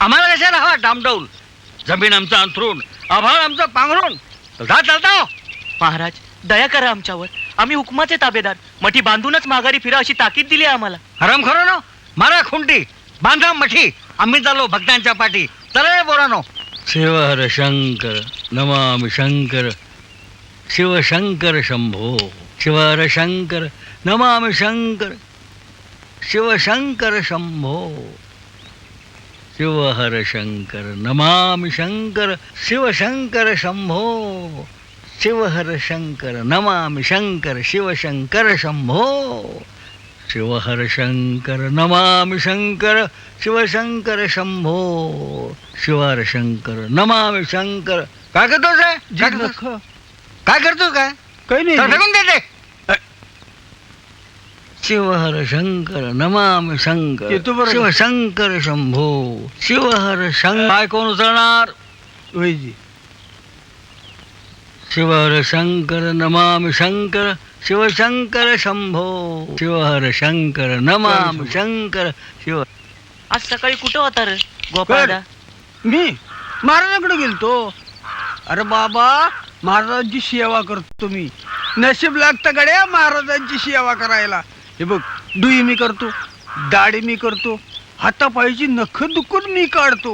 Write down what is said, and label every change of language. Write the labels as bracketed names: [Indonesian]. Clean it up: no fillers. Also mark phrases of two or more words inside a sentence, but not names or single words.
[Marathi] आम्हाला कशाला हवा डामडौल? जमीन आमचं अंथरून, आभाळ आमचं पांघरून. जा चालता. महाराज, दया करा आमच्यावर. आम्ही हुकमाचे ताबेदार. मठी बांधूनच माघारी फिरा अशी ताकीद दिली आहे आम्हाला. हराम खरो ना, मारा खुंटी, बांधा मठी. आम्ही चाललो भक्तांच्या पाठी. चला बोरानो. [Sanskrit] शिव हर शंकर नमामि शंकर, शिव शंकर शंभो. शिव हर शंकर नमामि शंकर, शिव शंकर शंभो. शिव हर शंकर नमामि शंकर, शिव शंकर शंभो. शिव हर शंकर नमामि शंकर, शिव शंकर शंभो. शिव हर शंकर नमामि शंकर, शिव शंकर शंभो. शिव हर शंकर नमामि शंकर. [Marathi] काय करतोस? काय करतोस? काय काही नाही, फेकून देते. [Sanskrit] शिव हर शंकर नमामि शंकर, शिव शंकर शंभो. शिव हर शंकर. [Marathi] काय कोण उचलणार? [Sanskrit] शिव हर शंकर नमामि शंकर, शिव शंकर शंभो. शिव हर शंकर नमामि शंकर, शिव. [Marathi] आज सकाळी कुठं होता रे गोपाळदा? मी महाराजांकडे गेलतो. अरे बाबा, महाराजांची सेवा करतो मी. नशीब लागतं गड्या महाराजांची सेवा करायला. हे बघ, डुई मी करतो, दाढी मी करतो, हातापायची नख दुखून मी काढतो.